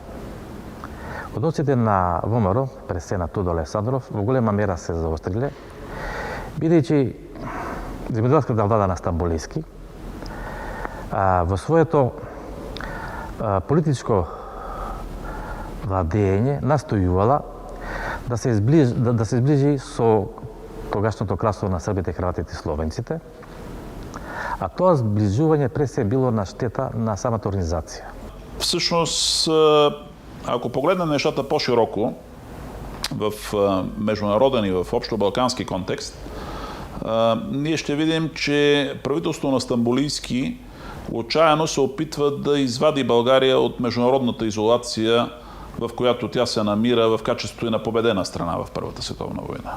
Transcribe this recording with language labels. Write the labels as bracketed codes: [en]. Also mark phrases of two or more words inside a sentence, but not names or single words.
[mk] Односите на ВМРО през на Тодор Александров во голема мера се заостриле, бидејќи земјоделската влада на Стамболиски во своето политичко владење настојувала да се изближи со тогашното кралство на србите, хрватите и словенците, а тоа сближување пред се било на штета на самата организација. [bg] Всъщност, ако погледнем нещата по-широко, в международен и в общобалкански контекст, ние ще видим, че правителството на Стамболийски отчаяно се опитва да извади България от международната изолация, в която тя се намира в качеството и на победена страна в Първата световна война.